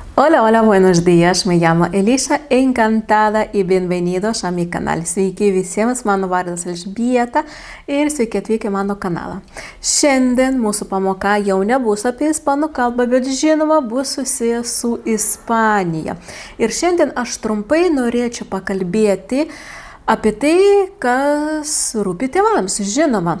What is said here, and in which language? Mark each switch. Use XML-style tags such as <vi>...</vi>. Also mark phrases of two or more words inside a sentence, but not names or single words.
<es>Hola, hola, buenos días. Me llamo Elisa, encantada y bienvenidos a mi canal.</es> <lt>Sveiki visiems, mano vardas Elžbieta ir sveiki atvykę mano kanalą. Šiandien mūsų pamoka jau nebus apie ispanų kalbą, bet žinoma bus susijęs su Ispanija. Ir šiandien aš trumpai norėčiau pakalbėti apie tai, kas rūpi tėvams, žinoma.</lt>